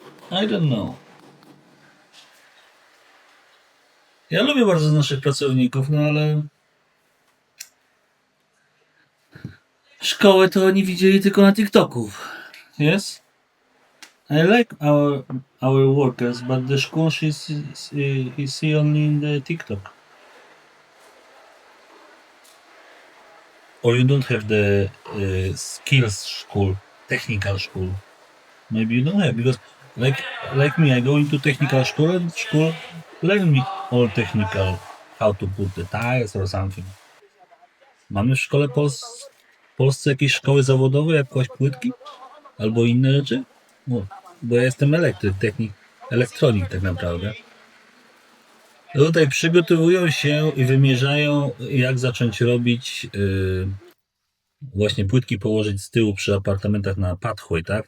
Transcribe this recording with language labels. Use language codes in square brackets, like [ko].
[en] I don't know. [pl] Ja lubię bardzo naszych pracowników, no ale szkołę to oni widzieli tylko na TikToku. [en] Yes? I like our workers, but the school is see only in the TikTok. Or you don't have the skills school, technical school. Maybe you don't have, because like me, I go into technical school and school learn me all technical, how to put the tiles or something. [pl] Mamy w szkole w Polsce jakieś szkoły zawodowe, jakieś płytki? Albo inne rzeczy? No, bo ja jestem elektryk, elektronik tak naprawdę. Tutaj przygotowują się i wymierzają, jak zacząć robić właśnie płytki położyć z tyłu przy apartamentach na pathway, tak?